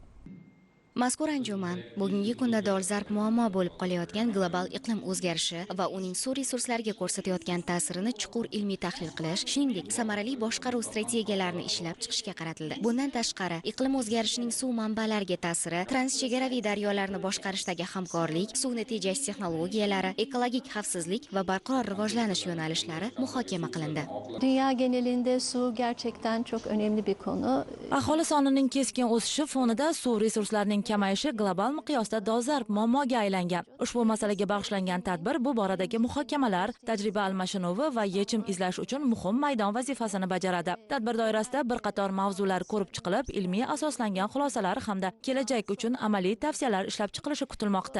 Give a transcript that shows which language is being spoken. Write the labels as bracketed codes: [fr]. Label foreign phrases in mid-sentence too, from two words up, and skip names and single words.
[uz] Mazkur anjuman bugungi kunda dolzarb muammo bo'lib qolayotgan global iqlim o'zgarishi va uning suv resurslariga ko'rsatayotgan ta'sirini chuqur ilmiy tahlil qilish, shuningdek samarali boshqaruv strategiyalarini ishlab chiqishga qaratildi. Bundan tashqari, iqlim o'zgarishining suv manbalariga ta'siri, transchegaraviy daryolarni boshqarishdagi hamkorlik, suvni tejash texnologiyalari, ekologik xavfsizlik va barqaror rivojlanish yo'nalishlari muhokama qilindi. [tr] Dünya genelinde su gerçekten çok önemli bir konu. [uz] Aholi sonining keskin o'sishi fonida suv resurslarining kamayishi global miqyosda dolzarb muammoga aylangan. Ushbu masalaga bag'ishlangan tadbir bu boradagi muhokamalar, tajriba almashinuvi va yechim izlash uchun muhim maydon vazifasini bajaradi. Tadbir doirasida bir qator mavzular ko'rib chiqilib, ilmiy asoslangan xulosalar hamda kelajak uchun amaliy tavsiyalar ishlab chiqilishi kutilmoqda.